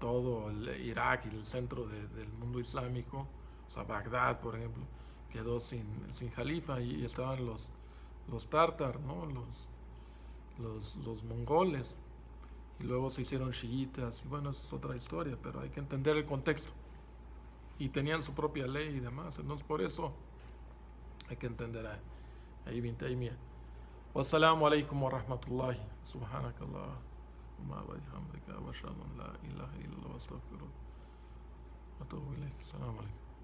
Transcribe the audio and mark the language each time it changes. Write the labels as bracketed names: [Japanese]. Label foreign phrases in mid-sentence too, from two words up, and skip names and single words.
[Spanish] todo, el Irak y el centro del mundo islámico, o sea, Bagdad, por ejemplo, quedó sin califa, y estaban los tártar, ¿no?, los mongoles, y luego se hicieron chiitas, y bueno, eso es otra historia, pero hay que entender el contexto, y tenían su propia ley y demás, entonces por eso hay que entender a Ibn Taymiyyah. [Arabic] والسلام عليكم ورحمة الله، سبحانك اللهم وبحمدك وأشهد أن لا إله إلا الله وأستغفرك وأتوب إليك. السلام عليكم.